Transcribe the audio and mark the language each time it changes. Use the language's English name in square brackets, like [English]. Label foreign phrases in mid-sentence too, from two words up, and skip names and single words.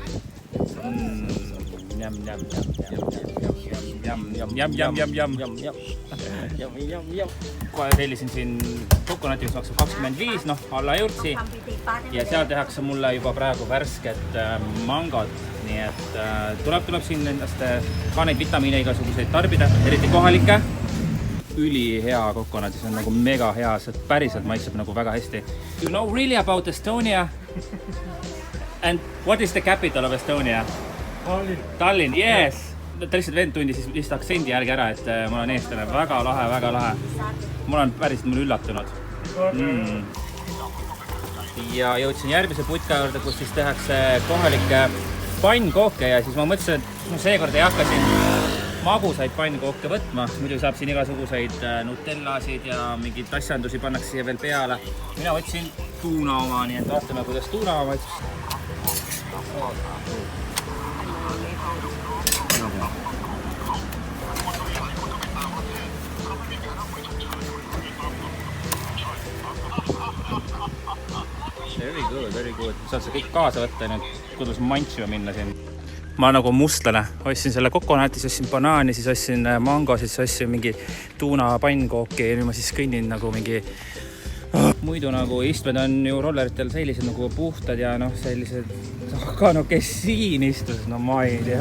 [Estonian] Kohe tellisin siin kokonati, mis maksab 25, noh alla €1 ja seal tehakse mulle juba praegu värsket mangot, nii et tuleb siin endast ka neid vitamiine igasuguseid tarbida, eriti kohalikke. Ülihea kokonat, see on nagu mega hea, see päriselt maitseb nagu väga hästi. [English] You know really about Estonia? And what is the capital of Estonia? Tallinn, yes! [Estonian] Ta lihtsalt vend tundi siis lihtsalt aktsendi jälgi ära, et ma olen eestlane. Väga lahe, väga lahe. Ma olen päriselt mul üllatunud. Ja jõudsin järgmise putka juurde, kus siis tehakse kohalikke pannkooke ja siis ma mõtlesin, et seekord ei hakka siin magusaid pannkooke võtma. Muidu saab siin igasuguseid nutellasid ja mingeid asjandusi pannakse siia veel peale. Mina võtsin tuuna oma, nii et vaatame, kuidas tuuna oma maitsus. [English] Very good, very good. [Estonian] Saad sa kõik kaasa võtta nüüd, kuidas mantsima minna siin. Ma nagu mustlane, ostsin selle kokonati, siis ostsin banaani, siis ostsin mango, siis ostsin mingi tuuna pannkooki ja nüüd ma siis kõnnin nagu mingi muidu nagu istmed on ju rolleritel sellised nagu puhtad ja noh sellised, aga no kes siin istus, no ma ei tea.